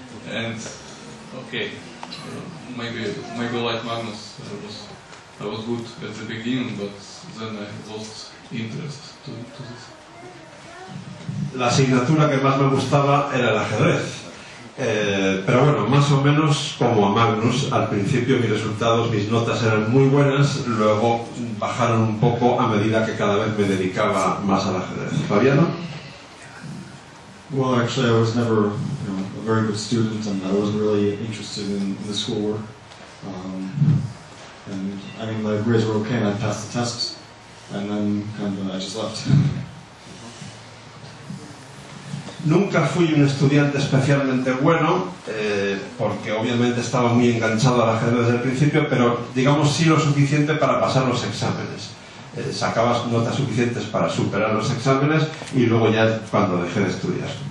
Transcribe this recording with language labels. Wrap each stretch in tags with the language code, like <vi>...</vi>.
<en>And okay, maybe like Magnus, I was good at the beginning, but then I lost interest to this.</en> <es>La asignatura que más me gustaba era el ajedrez. Pero bueno, más o menos como a Magnus, al principio mis notas eran muy buenas, luego bajaron un poco a medida que cada vez me dedicaba más al ajedrez. ¿Fabiano?</es> <en>Well, actually, I was never a very good student, and I wasn't really interested in the schoolwork. And I mean, the grades were okay, and I passed the tests, and then I just left.</en> <es>Nunca fui un estudiante especialmente bueno, porque obviamente estaba muy enganchado al ajedrez desde el principio, pero digamos sí lo suficiente para pasar los exámenes. Sacabas notas suficientes para superar los exámenes y luego ya es cuando dejé de estudiar.</es>